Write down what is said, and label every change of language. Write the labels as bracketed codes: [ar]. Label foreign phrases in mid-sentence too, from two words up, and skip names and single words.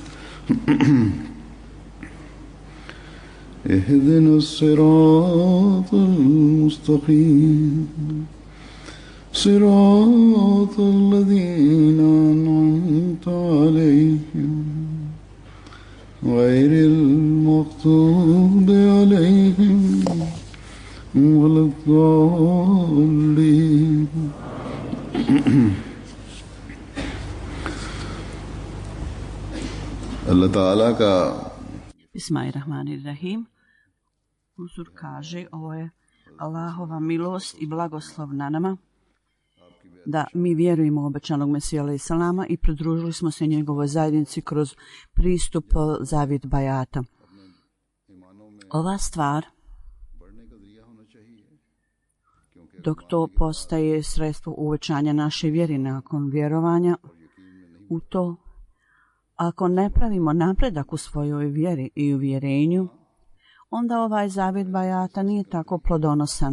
[ar] اهدنا الصراط المستقيم صراط الذين أنعمت عليهم غير المغضوب عليهم ولا الضالين. [hi] अल्लाह ताला का [ar] Bismillahirrahmanirrahim. [bs] Uzur kaže, ovo je Allahova milost i blagoslov na nama, da mi vjerujemo u obećanog Mesija alejhi selama i pridružili smo se njegovoj zajednici kroz pristup zavjet bajata. Ova stvar, dok to postaje sredstvo uvećanja naše vjere nakon vjerovanja u to, ako ne pravimo napredak u svojoj vjeri i uvjerenju, onda ovaj zavjet bajata nije tako plodonosan.